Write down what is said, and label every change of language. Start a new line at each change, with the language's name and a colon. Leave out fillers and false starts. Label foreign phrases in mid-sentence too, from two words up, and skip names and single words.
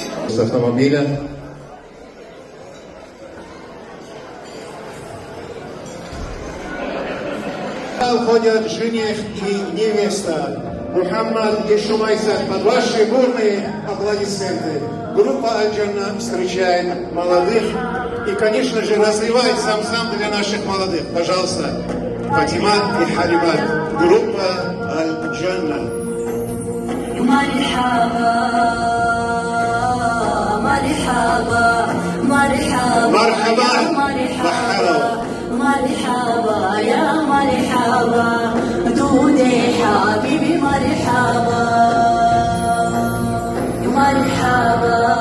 Russian: с автомобиля. Ходят жених и невеста. Мухаммад и Шумайса, под ваши бурные аплодисменты. Группа Аль-Джанна встречает молодых и, конечно же, разливает сам для наших молодых. Пожалуйста, Фатима и Халимат, группа Аль-Джанна.
Arabic: مرحبا مرحبا يا مرحبا دودي حبيبي مرحبا مرحبا